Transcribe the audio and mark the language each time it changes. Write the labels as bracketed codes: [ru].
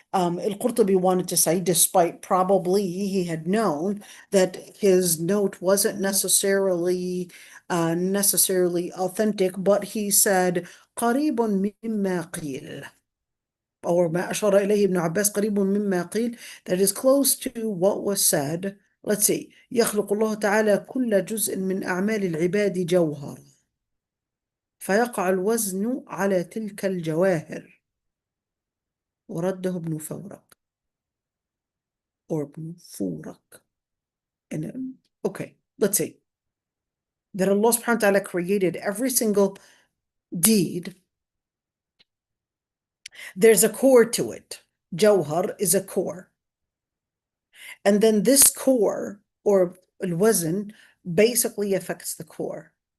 [en] Al-Qurtubi wanted to say, despite probably he had known that his note wasn't necessarily authentic, but he said, قريب مما قيل. Or ما أشار إليه ابن عباس قريب مما قيل, that is close to what was said. Let's see. [ar] يخلق الله تعالى كل جزء من أعمال العباد جوهر فيقع الوزن على تلك الجواهر ورده ابن فورق or ابن فورق. [en] And okay, let's see. That Allah subhanahu wa ta'ala created every single deed. There's a core to it. Jawhar is a core. And then this core or al-wazn basically affects the core.